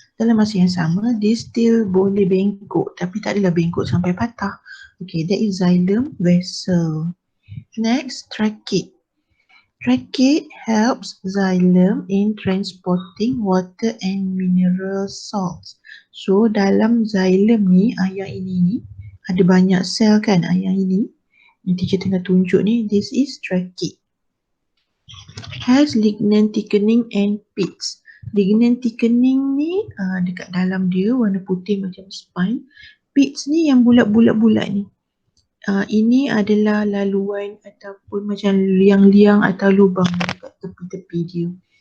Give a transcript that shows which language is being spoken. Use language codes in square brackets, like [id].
[ms] Dalam masa yang sama, dia still boleh bengkok, tapi tak adalah bengkok sampai patah. [en] Okay, that is xylem vessel. Next, trachea. Trachea helps xylem in transporting water and mineral salts. [ms] So dalam xylem ni, yang ini ni ada banyak sel kan, yang ini. Yang teacher tengah tunjuk ni, [en] this is trachea. Has lignin thickening and pits. [ms] Lignin thickening ni dekat dalam dia warna putih macam spine. Pits ni yang bulat-bulat ni. Ini adalah laluan ataupun macam liang-liang atau lubang dekat tepi-tepi dia.